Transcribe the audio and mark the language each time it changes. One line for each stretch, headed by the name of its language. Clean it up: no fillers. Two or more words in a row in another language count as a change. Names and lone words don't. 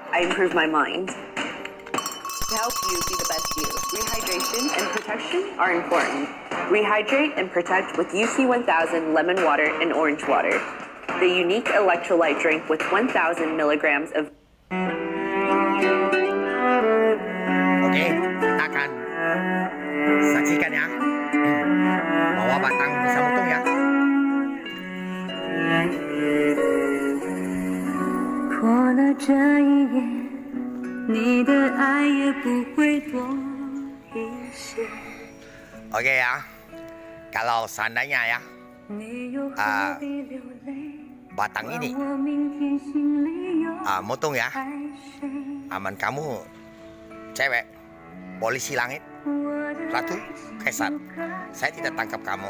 English: I improve my mind. To help you be the best you, rehydration and protection are important. Rehydrate and protect with UC 1000 lemon water and orange water. The unique electrolyte drink with 1000 milligrams of...
Indonesian: Oke, kita akan saksikan ya bahwa batang bisa mutung ya.
Chinese: 过了这一夜，你的爱也不会多一些。
Indonesian: Oke ya, kalau seandainya ya batang ini mutung ya, aman kamu cewek, polisi langit, ratu, kaisar, saya tidak tangkap kamu.